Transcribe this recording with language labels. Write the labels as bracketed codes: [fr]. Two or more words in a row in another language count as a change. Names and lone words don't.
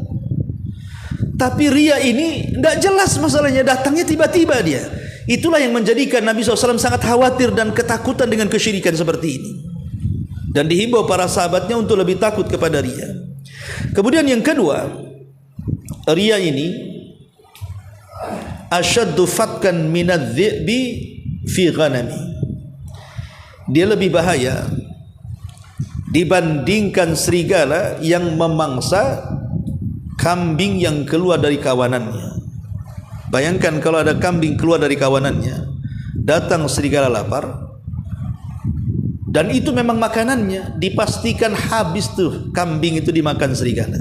[id] Tapi riya ini tidak jelas masalahnya, datangnya tiba-tiba dia. Itulah yang menjadikan Nabi SAW sangat khawatir dan ketakutan dengan kesyirikan seperti ini. Dan dihimbau para sahabatnya untuk lebih takut kepada riya. Kemudian yang kedua, riya ini [ar] أشد فتكا من الذئب في الغنم. [id] Dia lebih bahaya dibandingkan serigala yang memangsa kambing yang keluar dari kawanannya. Bayangkan kalau ada kambing keluar dari kawanannya, datang serigala lapar, dan itu memang makanannya, dipastikan habis tuh kambing itu dimakan serigala.